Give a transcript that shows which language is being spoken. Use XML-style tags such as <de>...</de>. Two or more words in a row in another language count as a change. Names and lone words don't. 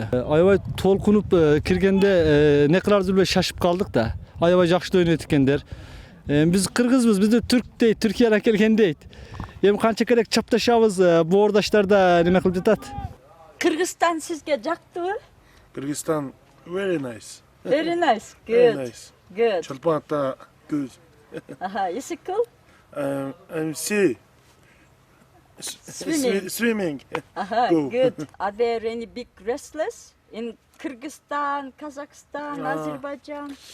<ky>Аябай толкунуп киргенде не кыларыбызды билбей шашып калдык да. Аябай жакшы ойнойт экендер. Биз кыргызбыз, бизди түрк дейт, Түркиядан келген дейт. Эми канча керек чапташабыз, боордаштар да неме кылып жатат. Кыргызстан сизге жактыбы?</ky> <en>Kyrgyzstan, very nice. Very nice. Very Good. nice. Good. Çolpanta good. Is it cool? And sea. Swimming. Swimming. Good. Go. Are there any big wrestlers in Kyrgyzstan, Kazakhstan, Azerbaijan?</en>